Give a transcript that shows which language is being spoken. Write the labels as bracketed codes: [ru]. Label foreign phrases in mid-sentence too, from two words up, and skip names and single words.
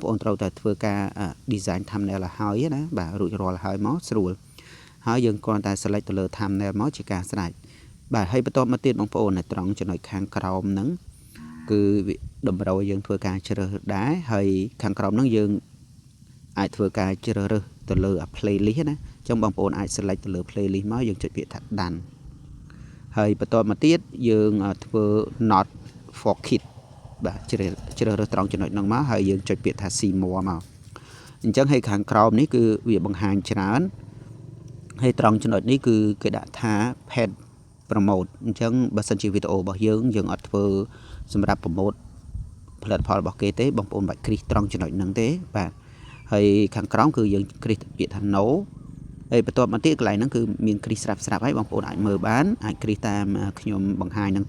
[km] ប្អូនត្រូវតែធ្វើការ [en] design thumbnail [km] ឲ្យហើយណាបាទរួចរាល់ហើយមកស្រួលហើយយើងគ្រាន់តែ select ទៅលើ thumbnail មកជាការស្រេចបាទហើយបន្តមកទៀតបងប្អូននៅត្រង់ចំណុចខាងក្រោមហ្នឹងគឺតម្រូវឲ្យយើងធ្វើការជ្រើសរើសដែរហើយខាងក្រោមហ្នឹងយើងអាចធ្វើការជ្រើសរើសទៅលើ playlist ណាអ ញ្ចឹងបងប្អូនអាច select ទៅលើ playlist មកយើងចុចពាក្យថា done ហើយបន្តមកទៀតយើងធ្វើ [en] not for kids [km] បាទជ្រើសរើសត្រង់ចំណុចហ្នឹងមកហើយយើងចុចពាក្យថា [en] see more [km] មកអញ្ចឹងហើយខាងក្រោមនេះគឺវាបង្ហាញច្រើនហើយត្រង់ចំណុច នេះគឺគេដាក់ថា [en] paid promote [km] អញ្ចឹងបើសិនជាវីដេអូរបស់យើងអត់ធ្វើសម្រាប់ promote ផលិតផលរបស់គេទេបងប្អូនបាច់គ្រីសត្រង់ចំណុចហ្នឹងទេបាទហើយខាងក្រោមគឺ យើងគ្រីសពាក្យថា no ហើយបន្ទាប់មកទៀតកន្លែងហ្នឹងគឺមានគ្រីសស្រាប់ហើយបងប្អូនអាចមើលបានអាចគ្រីសតាមខ្ញុំបង្ហាញហ្នឹង